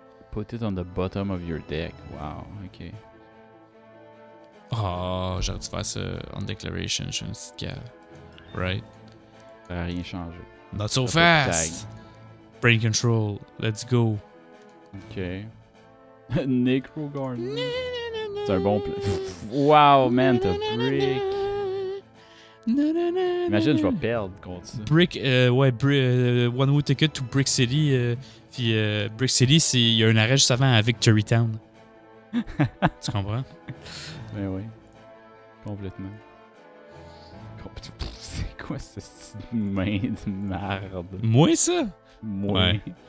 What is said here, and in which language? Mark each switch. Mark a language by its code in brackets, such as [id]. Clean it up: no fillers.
[en] Put it on the bottom of your deck. Wow, ok. [fr] Oh, j'aurais dû faire ça on Declaration. Je suis une petite cave. Right? Ça n'a rien changé. [en] Not so [fr] T'as pas de [en] fast! Brain Control. Let's go. Ok. Necrogarden. [fr] C'est un bon Wow, man, t'as brick. Imagine, je vais perdre contre ça. [en] Brick, One Way Ticket to Brick City. [fr] Puis Brick City, il y a un arrêt juste avant à Victory Town. Tu comprends? Ben oui. Complètement. C'est quoi cette main de merde? Moi, ça? Moi. Ouais.